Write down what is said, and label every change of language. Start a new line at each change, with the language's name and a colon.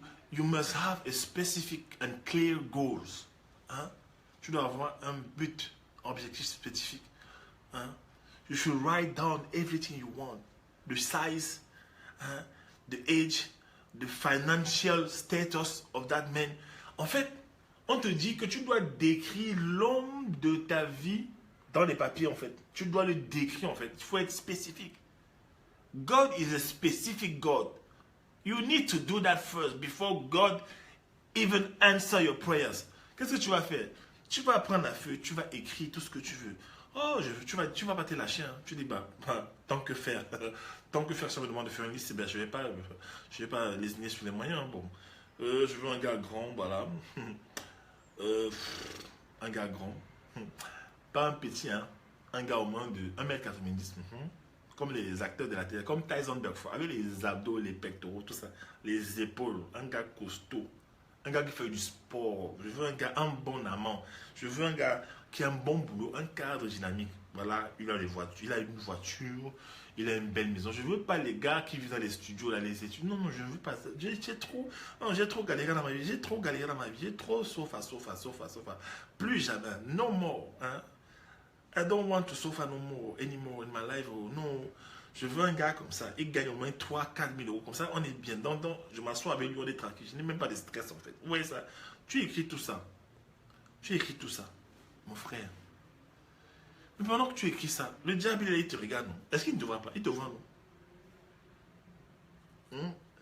English: You must have a specific and clear goals. Hein?
French: Tu dois avoir un but, objectif spécifique. Hein?
English: You should write down everything you want. The size, the age, the financial status of that man.
French: En fait, on te dit que tu dois décrire l'homme de ta vie dans les papiers en fait. Tu dois le décrire en fait. Il faut être spécifique.
English: God is a specific God. You need to do that first before God even answer your prayers.
French: Qu'est-ce que tu vas faire? Tu vas prendre la feuille, tu vas écrire tout ce que tu veux. Oh, tu vas pas te lâcher. Hein. Tu dis, tant que faire. Tant que faire, si on me demande de faire une liste, je vais pas lésigner sur les moyens. Bon, je veux un gars grand, voilà. Un gars grand. Pas un petit, hein. Un gars au moins de 1m90. Comme les acteurs de la télé, comme Tyson Bergford, avec les abdos, les pectoraux, tout ça. Les épaules, un gars costaud. Un gars qui fait du sport. Je veux un gars, un bon amant. Je veux un gars qui a un bon boulot, un cadre dynamique. Voilà, il a une voiture, il a une belle maison. Je ne veux pas les gars qui vivent dans les studios, là, les études. Non, je ne veux pas ça. J'ai trop galéré dans ma vie. J'ai trop sofa. Plus jamais.
English: No more.
French: Hein?
English: I don't want to suffer no more anymore in my life. Oh, no.
French: Je veux un gars comme ça. Il gagne au moins 3-4 000 euros. Comme ça, on est bien. Donc, je m'assois avec lui, on est tranquille. Je n'ai même pas de stress en fait. Ouais, ça. Tu écris tout ça. Mon frère. Mais pendant que tu écris ça, le diable, il te regarde, non? Est-ce qu'il ne te voit pas? Il te voit, non?